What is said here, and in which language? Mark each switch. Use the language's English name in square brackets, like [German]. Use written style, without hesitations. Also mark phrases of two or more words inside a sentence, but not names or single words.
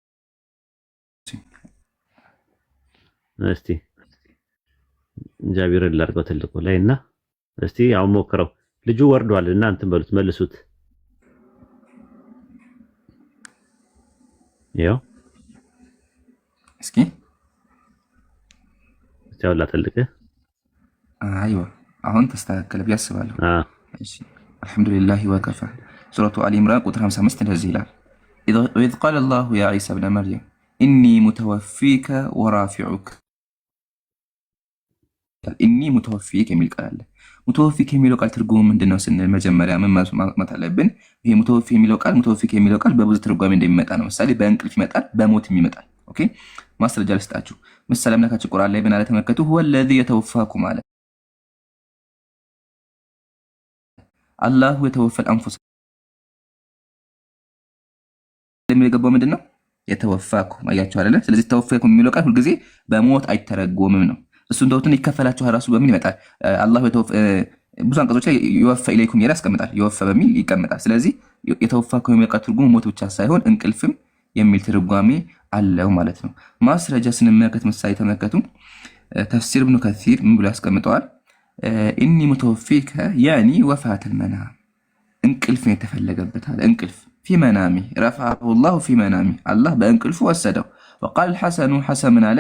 [Amharic] እስቲ ጃቢር ላርገው ትልቁ ላይና እስቲ አሁን ሞክረው ልጁ ወርዷል እናንተ በሉት መልሱት ያው እስኪ ያውላ ትልቅ አይዋ አሁን ተስተካከለ ቢያስባለሁ እሺ አልহামዱሊላሂ ወከፋ ሱረቱ አሊ ኢምራን ቁጥር 55 እንደዚህ ይላል [Arabic] إذ قال الله يا عيسى ابن مريم إني متوفيك ورافعك إني متوفيك [Amharic] የሚል ቃል አለ متوفيك የሚለው ቃል ትርጉሙ ምንድነው ስንል መጀመሪያ ምን ማለት አለብን ይሄ متوفي የሚለው ቃል በብዙ ትርጓሜ እንደሚመጣ ነው ምሳሌ በእንቅልፍ ይመጣል በሞትም ይመጣል ኦኬ ማስረጃ ልስጣችሁ ምሳሌ አምላካችን ቁርአን ላይ ምን አለ ተመልከቱ [Arabic] هو الذي يتوفاكم [Amharic] አለ [Arabic] الله يتوفى الأنفس [Amharic] የሚገባው ምንድነው የተወፋኩም አያችሁ አይደለ ስለዚህ ተወፋኩም የሚለው ቃል ሁሉ ጊዜ በሞት አይተረጎምም ነው እሱን ተውትን ይከፈላችሁ ራሱ በምን ይመጣል አላህ ብዙ አንቀጾች ላይ [Arabic] يوفى إليكم [Amharic] ይላል ያስቀምጣል ይወፋ በሚል ይቀመጣል ስለዚህ የተወፋኩም የሚለው ቃል ትርጉሙ ሞት ብቻ ሳይሆን እንቅልፍም የሚል ትርጓሜ አለው ማለት ነው ማስረጃ ስንመለከት ምሳሌ ተመልከቱ ተፍሲር ኢብኑ ከሲር ምን ብሎ ያስቀምጠዋል [Arabic] إني متوفيك يعني وفاة المنام [Amharic] እንቅልፍ የተፈለገበት አለ። እንቅልፍ [Arabic] في منامه رفعه الله في منامه [Amharic] አላህ በእንቅልፉ ወሰደው። [Arabic] وقال الحسن [Amharic] ሐሰን ምን አለ?